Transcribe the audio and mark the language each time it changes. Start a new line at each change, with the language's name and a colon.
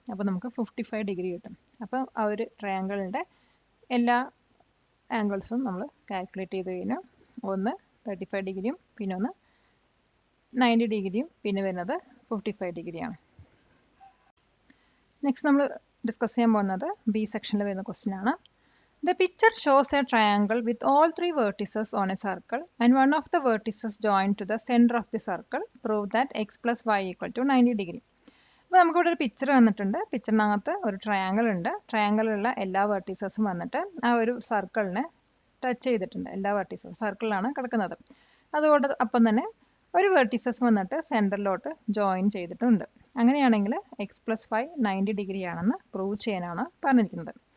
Malayalam: അപ്പോൾ നമുക്ക് 55 ഡിഗ്രി കിട്ടും. അപ്പോൾ ആ ഒരു ട്രയാങ്കിളിൻ്റെ എല്ലാ ആംഗിൾസും നമ്മൾ കാൽക്കുലേറ്റ് ചെയ്ത് കഴിഞ്ഞാൽ ഒന്ന് 35 ഡിഗ്രിയും പിന്നെ ഒന്ന് 90 ഡിഗ്രിയും പിന്നെ വരുന്നത് 55 ഡിഗ്രിയാണ്. നെക്സ്റ്റ് നമ്മൾ ഡിസ്കസ് ചെയ്യാൻ പോകുന്നത് ബി സെക്ഷനിൽ വരുന്ന ക്വസ്റ്റ്യൻ ആണ്.
English: The picture shows a triangle with all 3 vertices on a circle and one of the vertices joined to the center of the circle. Prove that x plus y equal to 90 degree.
Malayalam: അപ്പോൾ നമുക്കിവിടെ ഒരു picture വന്നിട്ടുണ്ട്. പിക്ചറിനകത്ത് ഒരു triangle ഉണ്ട്. ട്രയാങ്കിളിലുള്ള എല്ലാ വെർട്ടീസസും വന്നിട്ട് ആ ഒരു സർക്കിളിനെ ടച്ച് ചെയ്തിട്ടുണ്ട്. എല്ലാ വെർട്ടീസസും സർക്കിളിലാണ് കിടക്കുന്നത്. അതുകൊണ്ട് അപ്പം തന്നെ ഒരു വെർട്ടീസസ് വന്നിട്ട് സെൻറ്ററിലോട്ട് ജോയിൻ ചെയ്തിട്ടുണ്ട്. അങ്ങനെയാണെങ്കിൽ എക്സ് പ്ലസ് 5 90 ഡിഗ്രി ആണെന്ന് പ്രൂവ് ചെയ്യാനാണ് പറഞ്ഞിരിക്കുന്നത്.